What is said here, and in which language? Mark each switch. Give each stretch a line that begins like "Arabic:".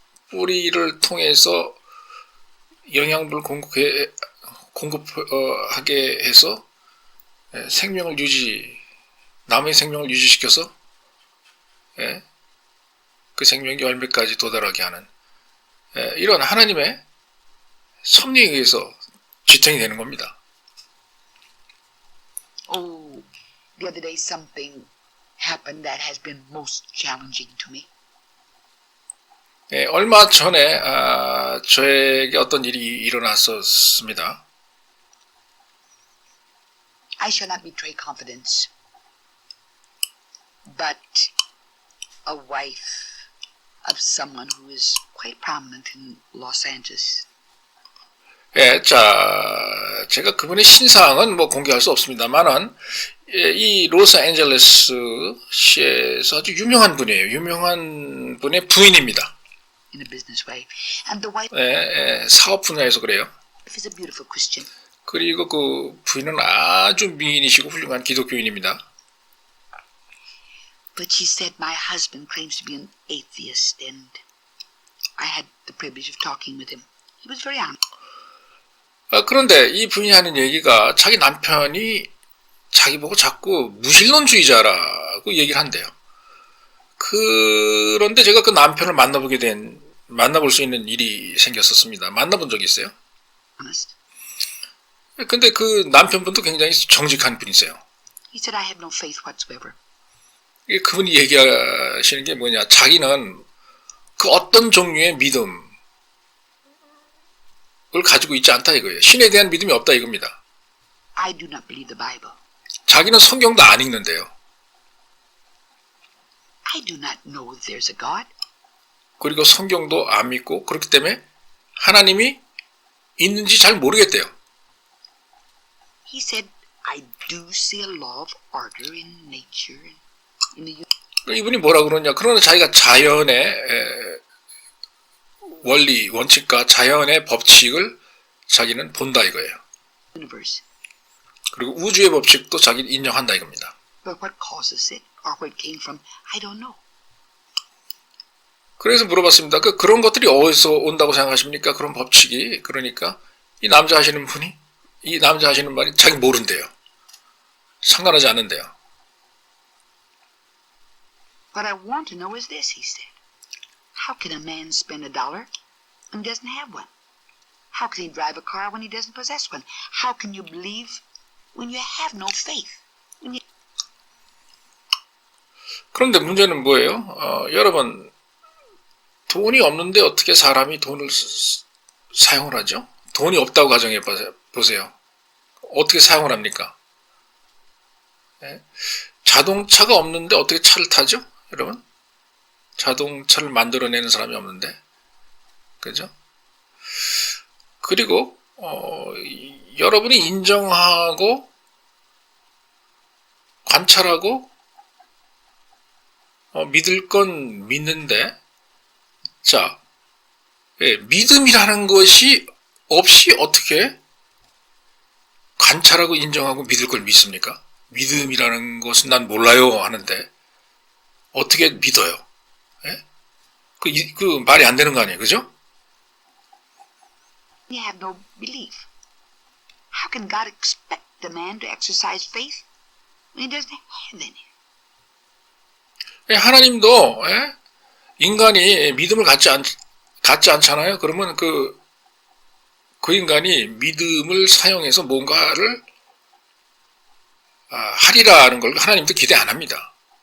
Korean: 뿌리를 통해서 영양분을 공급하게 해서 생명을 나무의 생명을 유지시켜서 그 생명이 열매까지 도달하게 하는 이런 하나님의 섭리에 의해서 지탱이 되는 겁니다.
English: Oh, the other day something happened that has been most challenging to me.
Korean: 얼마 전에 저에게 어떤 일이 일어났었습니다.
English: I shall not betray confidence, but a wife of someone who is quite prominent in Los Angeles.
Korean: 자, 제가 그분의 신상은 공개할 수 없습니다만은 이 로스앤젤레스시에서 아주 유명한 분이에요. 유명한 분의 부인입니다.
English: In a business way, and the wife
Korean: 사업 분야에서 그래요.
English: is a beautiful Christian.
Korean: 그리고 그 부인은 아주 미인이시고 훌륭한 기독교인입니다.
English: But she said my husband claims to be an atheist, and I had the privilege of talking with him. He was very honest.
Korean: 그런데 이 부인이 하는 얘기가 자기 남편이 자기 보고 자꾸 무신론주의자라고 얘기를 한대요. 그런데 제가 그 남편을 만나볼 수 있는 일이 생겼었습니다. 만나본 적이 있어요.
English: Honest.
Korean: 근데 그 남편분도 굉장히 정직한 분이세요.
English: He said I have no faith whatsoever.
Korean: 그분이 얘기하시는 게 뭐냐, 자기는 그 어떤 종류의 믿음을 가지고 있지 않다 이거예요. 신에 대한 믿음이 없다 이겁니다.
English: I do not believe the Bible.
Korean: 자기는 성경도 안 읽는데요.
English: I do not know that there's a God.
Korean: 그리고 성경도 안 믿고 그렇기 때문에 하나님이 있는지 잘 모르겠대요.
English: He said I do see a law of order in nature and in the
Korean: 이분이 뭐라 그러냐, 그러나 자기가 자연의 원리, 원칙과 자연의 법칙을 자기는 본다 이거예요.
English: universe.
Korean: 그리고 우주의 법칙도 자기는 인정한다 이겁니다.
English: But what causes it or where it came from, I don't know.
Korean: 그래서 물어봤습니다. 그런 것들이 어디서 온다고 생각하십니까? 그런 법칙이. 그러니까 이 남자 하시는 말이 자기 모른대요. 상관하지 않는데요.
English: What I want to know is this, he said. How can a man spend $1 and doesn't have one? How can he drive a car when he doesn't possess one? How can you believe when you have no faith?
Korean: 그런데 문제는 뭐예요? 여러분, 돈이 없는데 어떻게 사람이 돈을 사용을 하죠? 돈이 없다고 가정해 보세요. 어떻게 사용을 합니까? 자동차가 없는데 어떻게 차를 타죠? 여러분? 자동차를 만들어내는 사람이 없는데 그죠? 그리고 여러분이 인정하고 관찰하고 믿을 건 믿는데, 자, 믿음이라는 것이 없이 어떻게 관찰하고 인정하고 믿을 걸 믿습니까? 믿음이라는 것은 난 몰라요 하는데 어떻게 믿어요? 예? 그 말이 안 되는 거 아니에요, 그죠?
English: You have no belief. How can God expect the man to exercise faith when he doesn't have any?
Korean: 하나님도 인간이 믿음을 갖지 않잖아요. 그러면 그 인간이 믿음을 사용해서 뭔가를 하리라는 걸 하나님도 기대 안 합니다.